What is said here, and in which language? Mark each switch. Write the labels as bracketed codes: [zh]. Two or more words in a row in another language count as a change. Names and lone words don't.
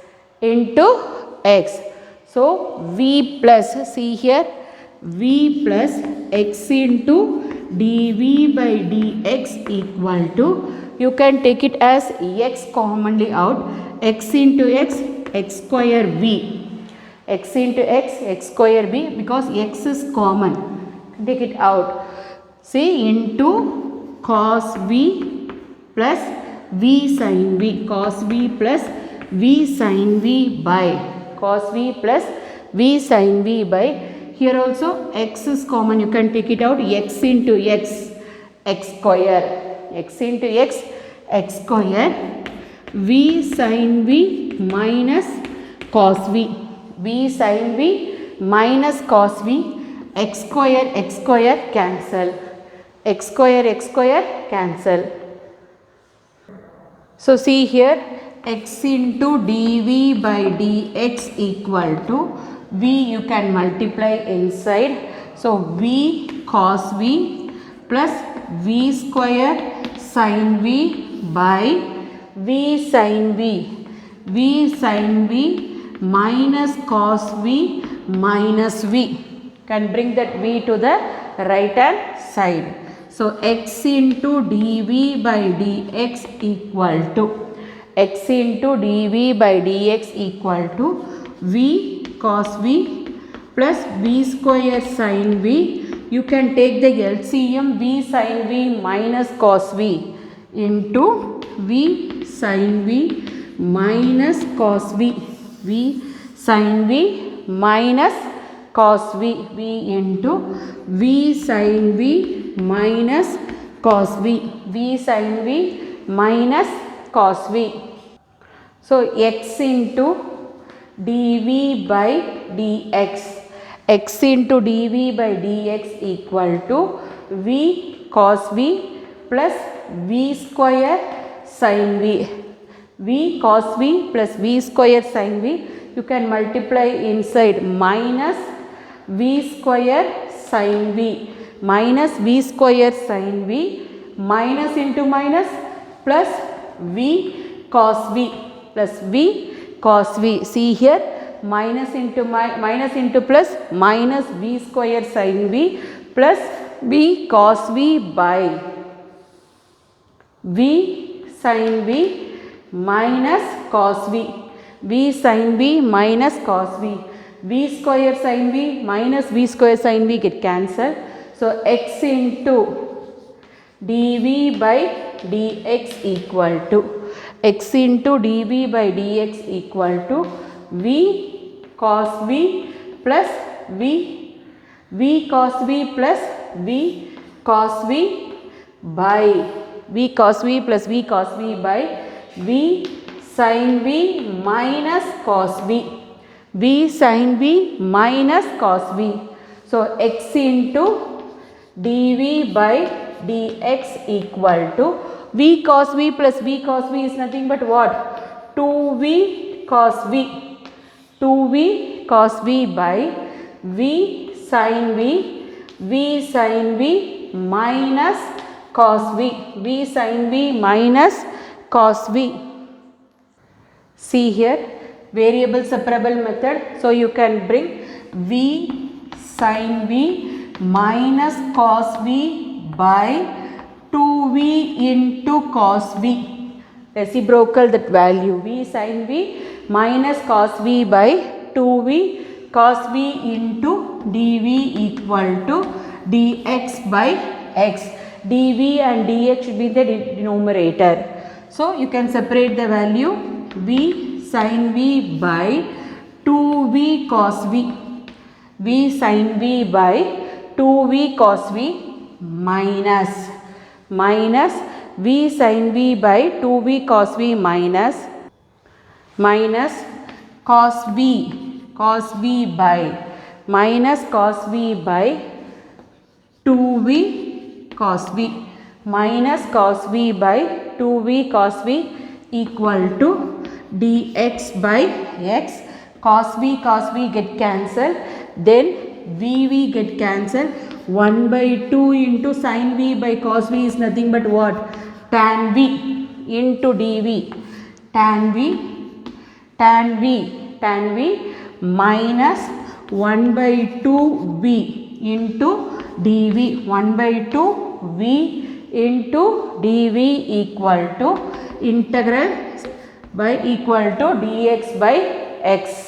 [en] So v plus, see here, v plus x into dv by dx equal to, you can take it as x commonly out, x into x, x square v, x into x, x square v, because x is common, take it out. See, into cos v plus v sin v, cos v plus v sin v by, cos v plus v sin v by, here also x is common, you can take it out, x into x, x square, x into x, x square, v sin v minus cos v, v sin v minus cos v x square cancel, x square cancel. So see here, x into dv by dx equal to v, you can multiply inside. So v cos v plus v square sin v by v sin v, v sin v minus cos v minus v. Can bring that v to the right hand side. So x into dv by dx equal to, x into dv by dx equal to v cos v plus v square sin v. You can take the LCM, v sin v minus cos v into v sin v minus cos v, v sin v minus cos v, v into v sin v minus cos v, v sin v minus cos v. So x into dv by dx, x into dv by dx equal to v cos v plus v square sin v, v cos v plus v square sin v. You can multiply inside minus v square sin v minus v square sin v minus into minus plus v cos v plus v cos v. See here, minus into plus minus v square sin v plus v cos v by v sin v minus cos v, v sin v minus cos v, v square sin v minus v square sin v get cancelled. So x into dv by dx equal to, x into dv by dx equal to v cos v plus v cos v plus v cos v by v cos v plus v cos v by v sin v minus cos v, v sin v minus cos v. So x into dv by dx equal to v cos v plus v cos v is nothing but what? 2v cos v, 2v cos v by v sin v minus cos v, v sin v minus cos v. See here, variable separable method. So you can bring v sin v minus cos v by 2v into cos v, reciprocal that value, v sin v minus cos v by 2v cos v into dv equal to dx by x, dv and dx should be the denominator. So you can separate the value v sin v by 2v cos v, v sin v by 2v cos v minus v sin v by 2v cos v minus cos v by minus cos v by 2v cos v minus cos v by 2v cos v equal to dx by x. Cos v get cancelled, then v get cancelled. 1 by 2 into sin v by cos v is nothing but what? Tan v into dv, tan v minus 1 by 2 v into dv, 1 by 2 v into dv equal to integral by equal to dx by x.